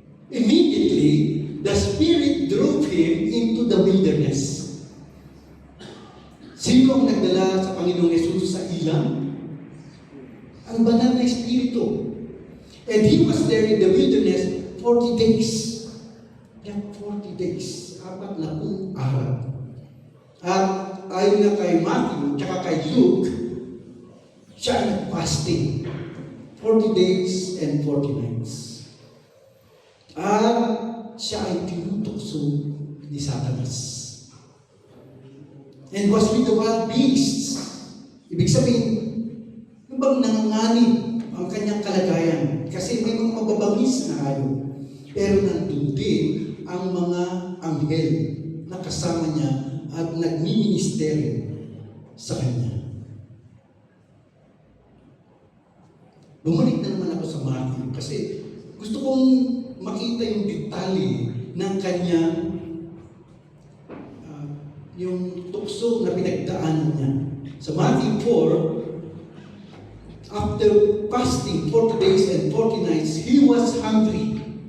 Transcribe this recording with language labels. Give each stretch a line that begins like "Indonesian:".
English: Immediately, the Spirit drove him into the wilderness.
Filipino: Sino ang nagdala sa Panginoong Yesus sa ilang? Ang banal na Espiritu.
English: And he was there in the wilderness 40 days.
Filipino: Yan,
English: 40 days.
Filipino: 40 araw. At ayon na kay Matthew, tsaka kay Luke, siya ay nag-fasting.
English: 40 days and 40 nights.
Filipino: At siya ay tinutukso ni Satanas.
English: And was with the wild beasts.
Filipino: Ibig sabihin, yung bang nanganganib ang kanyang kalagayan. Kasi may mga mababangis na hayop. Pero nandun din ang mga anghel na kasama niya at nagmi-ministeryo sa kanya. Bumalik na naman ako sa Matthew kasi gusto kong makita yung detalye ng kanyang yung tukso na pinagdaanan niya. Sa
English: Matthew 4, after fasting 40 days and 40 nights, he was hungry.